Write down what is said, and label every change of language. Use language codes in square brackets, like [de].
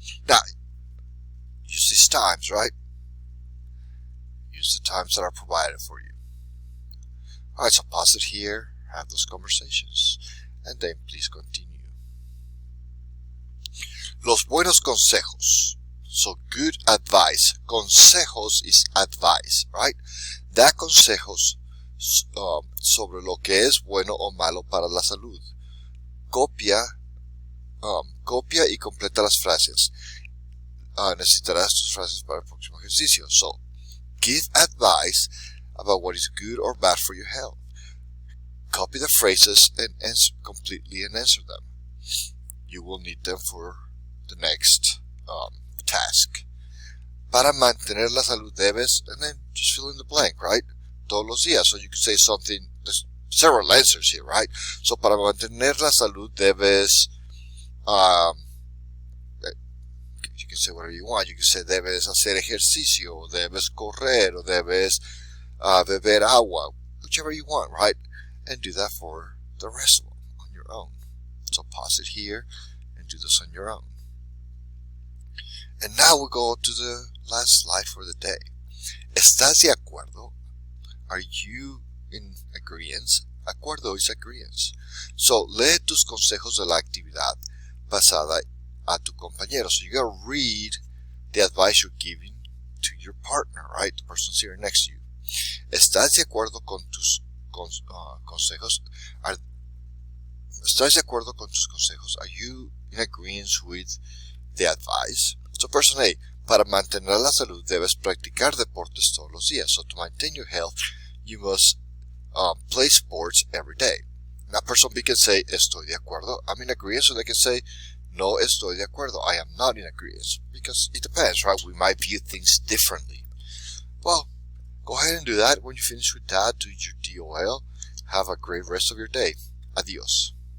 [en] Now, use these times, right? Use the times that are provided for you. Alright, so pause it here, have those conversations, and then please continue. [es] Los buenos consejos. [en] So good advice. Consejos is advice, right? [es] Da consejos sobre lo que es bueno o malo para la salud. Copia y completa las frases. Necesitarás tus frases para el próximo ejercicio. [en] So, give advice about what is good or bad for your health. Copy the phrases and completely answer them. You will need them for the next task. [es] Para mantener la salud debes, [en] and then just fill in the blank, right? [es] Todos los días. [en] So you could say something, there's several answers here, right? So [es] para mantener la salud debes, [en] you can say whatever you want. You can say [es] debes hacer ejercicio, debes correr, [en] or [es] debes beber agua, [en] whichever you want, right? And do that for the rest of them on your own. So pause it here and do this on your own. And now we go to the last slide for the day. [es] ¿Estás de acuerdo? [en] Are you in agreement? Acuerdo is agreement. [es] So lee tus consejos de la actividad pasada a tu compañero. [en] So you gotta read the advice you're giving to your partner, right? The person sitting next to you. [es] ¿Estás de acuerdo con tus consejos? ¿Estás de acuerdo con tus consejos? [en] Are you in agreement with the advice? So person A, [es] para mantener la salud debes practicar deportes todos los días. [en] So to maintain your health, you must play sports every day. Now person B can say, [es] estoy de acuerdo. [en] I'm in agreement. So they can say, [es] no estoy de acuerdo. [en] I am not in agreement. Because it depends, right? We might view things differently. Well, go ahead and do that. When you finish with that, do your DOL. Have a great rest of your day. Adios.